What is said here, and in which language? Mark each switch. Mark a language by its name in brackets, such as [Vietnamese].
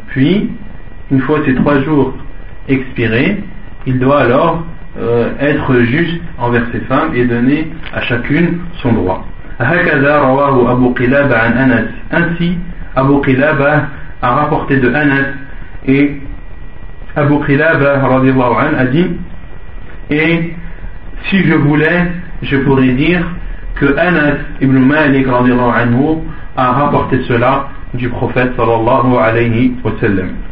[French] Puis, une fois ces trois jours expirés, il doit alors être juste envers ses femmes et donner à chacune son droit. [Arabic] هكذا رواه أبو قلابة عن أنس. [French] Ainsi, Abu Qilaba a rapporté de Anas, et Abu Qilaba [Arabic] رضي الله عنه [French] a dit: et si je voulais, je pourrais dire que Anas ibn Malik رضي الله عنه a rapporté cela du prophète [Arabic] صلى الله عليه وسلم.